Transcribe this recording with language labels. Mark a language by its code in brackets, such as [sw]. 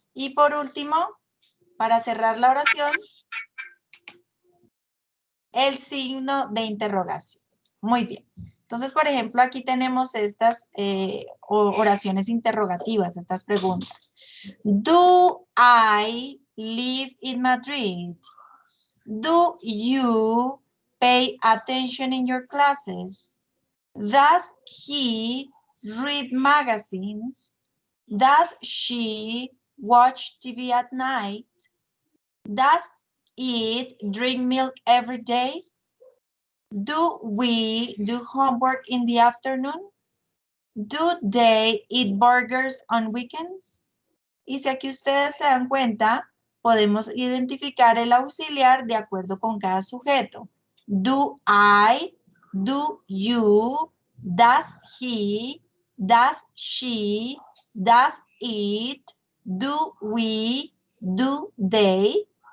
[es] Y por último, para cerrar la oración, el signo de interrogación. Muy bien. Entonces, por ejemplo, aquí tenemos estas oraciones interrogativas, estas preguntas. [en] Do I live in Madrid? Do you pay attention in your classes? Does he read magazines? Does she watch TV at night? Does it drink milk every day? Do we do homework in the afternoon? Do they eat burgers on weekends? [es] Y si aquí ustedes se dan cuenta, podemos identificar el auxiliar de acuerdo con cada sujeto. [en] Do I, do you, does he, does she, does it, do we, do they.